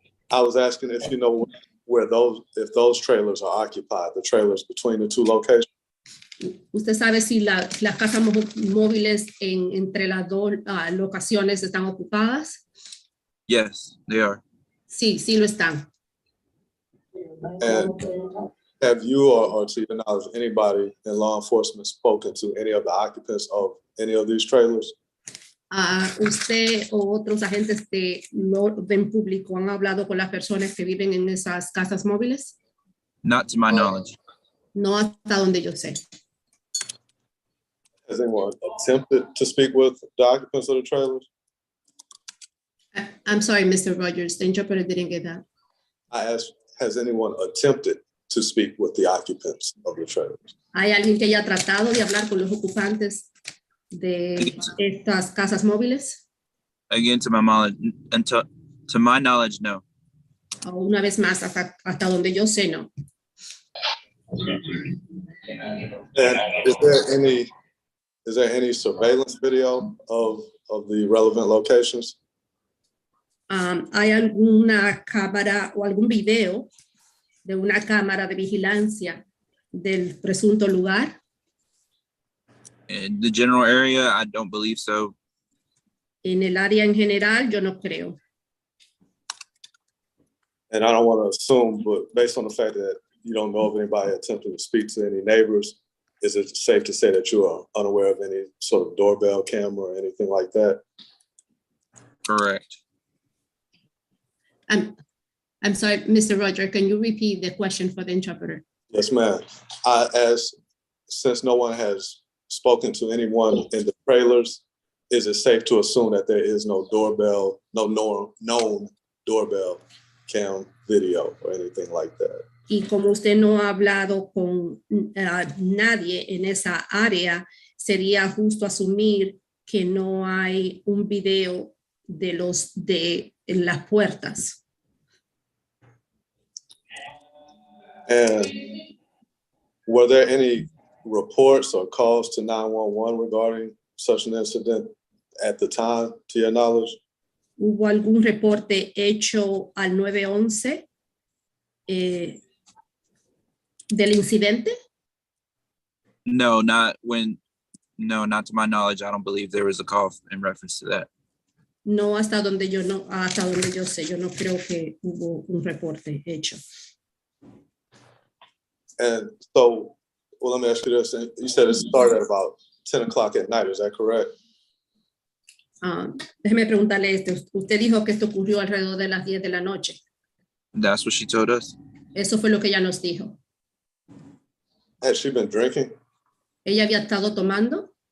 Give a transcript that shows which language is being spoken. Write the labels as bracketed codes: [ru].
[en] I was asking if you know if those trailers are occupied, the trailers between the 2 locations. [es] ¿Usted sabe si las casas móviles entre las 2 locaciones están ocupadas? [en] Yes, they are. [es] Sí, sí lo están. [en] And have you or to your knowledge, anybody in law enforcement spoken to any of the occupants of any of these trailers? [es] ¿Usted o otros agentes de orden público han hablado con las personas que viven en esas casas móviles? [en] Not to my knowledge. [es] No hasta donde yo sé. [en] Has anyone attempted to speak with the occupants of the trailers? I'm sorry, Mr. Rogers, the interpreter didn't get that. I asked, has anyone attempted to speak with the occupants of the trailers? [es] ¿Hay alguien que haya tratado de hablar con los ocupantes de estas casas móviles? [en] Again, to my knowledge, no. [es] Una vez más, hasta donde yo sé, no. [en] And is there any surveillance video of the relevant locations? [es] ¿Hay alguna cámara o algún video de una cámara de vigilancia del presunto lugar? [en] In the general area, I don't believe so. [es] En el área en general, yo no creo. [en] And I don't want to assume, but based on the fact that you don't know of anybody attempting to speak to any neighbors, is it safe to say that you are unaware of any sort of doorbell camera or anything like that? Correct. I'm sorry, Mr. Roger, can you repeat the question for the interpreter? Yes, ma'am. Since no one has spoken to anyone in the trailers, is it safe to assume that there is no doorbell, no known doorbell cam video or anything like that? [es] Y como usted no ha hablado con nadie en esa área, sería justo asumir que no hay un video de las puertas. [en] And were there any reports or calls to 911 regarding such an incident at the time, to your knowledge? [es] ¿Hubo algún reporte hecho al 911 del incidente? [en] No, not to my knowledge. I don't believe there was a call in reference to that. [es] No, hasta donde yo sé, yo no creo que hubo un reporte hecho. [en] And so, well, let me ask you this. You said it started at about 10 o'clock at night, is that correct? [es] Déjeme preguntarle esto. Usted dijo que esto ocurrió alrededor de las 10 de la noche. [en] That's what she told us. [es] Eso fue lo que ella nos dijo. [en] Had she been drinking? [es] ¿Ella había estado tomando?